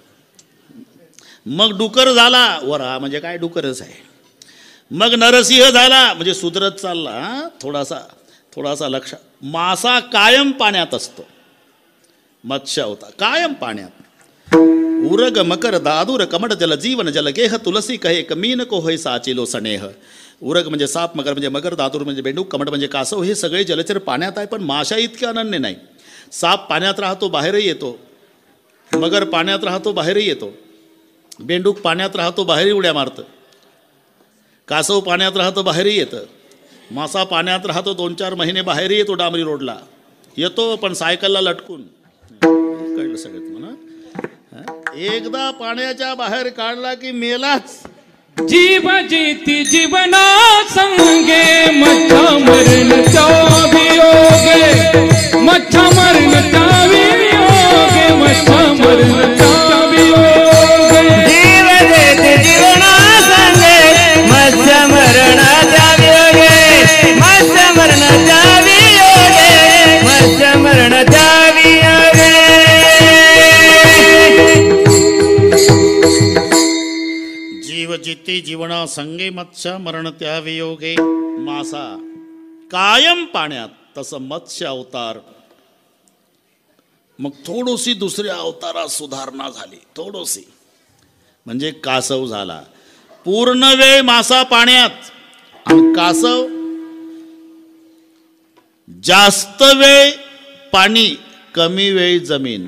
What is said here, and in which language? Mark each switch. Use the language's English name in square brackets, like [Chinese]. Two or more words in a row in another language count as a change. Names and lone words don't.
[Marathi] मग डुकर झाला, वराह म्हणजे काय डुकरच आहे. मग नरसिंह झाला, म्हणजे सुधरत चालला. थोडासा लक्ष. मासा कायम पाण्यात असतो. मत्स्य होता कायम पाण्यात. [Hindi] उरग मकर दादूर कमट जल जीवन जल गेह तुलसी कहे कमीन को होय साचिलो सनेह. [Marathi] उरग म्हणजे साप, मकर म्हणजे मगर, दादूर म्हणजे बेंडूक, कमट म्हणजे कासव. हे सगळे जलचर पाण्यात आहे. पण माशा इतके अनन्य नाही. साप पाण्यात राहतो, बाहेरही येतो. मगर पाण्यात राहतो, बाहेरही येतो. बेंडूक पाण्यात राहतो, बाहेरही उड्या मारतं. कासव पाण्यात राहतं, बाहेरही येतं. मासा पाण्यात राहतो, 2-4 महिने बाहेरही येतो. डांबरी रोडला येतो, पण सायकलला लटकून. कळलं सगळं तुम्हाला? एकदा पाण्याच्या बाहेर काढला की मेलाच. जीव जीती जीवना संगे मच्छा मरणचा वियोगे. मच्छा मरणचा वियोगे. मच्छा मरणचा वियोगे. जीव देते जीवना संगे मत्स्य मरणाचा वियोगे. मत्स्य मरणाचा वियोगे. मत्स्य मरणाचा वियोगे. जीव जिती जीवना संगे मत्स्य मरण त्या वियोगे. मासा कायम पाण्यात, तसं मत्स्य अवतार. मग थोडीशी दुसऱ्या अवतारात सुधारणा झाली. थोडीशी म्हणजे कासव झाला. पूर्ण वेळ मासा पाण्यात आणि कासव जास्त वेळ पाणी, कमी वेळ जमीन.